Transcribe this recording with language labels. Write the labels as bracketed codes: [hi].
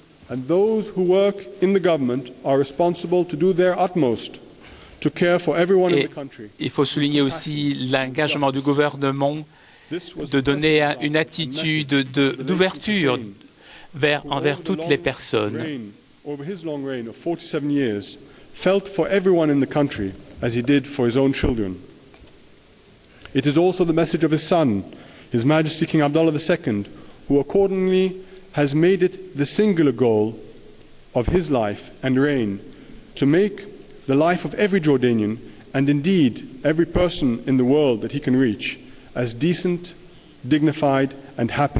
[en] And those who work in the government are responsible to do their utmost to care for everyone in the country. [fr] Il faut souligner aussi l'engagement du gouvernement de donner une attitude d'ouverture envers toutes les personnes. [en] Over his long reign of 47 years, felt for everyone in the country as he did for his own children. It is also the message of his son, His Majesty King Abdullah II, who accordingly has made it the singular goal of his life and reign to make the life of every Jordanian, and indeed every person in the world that he can reach, as decent, dignified and happy.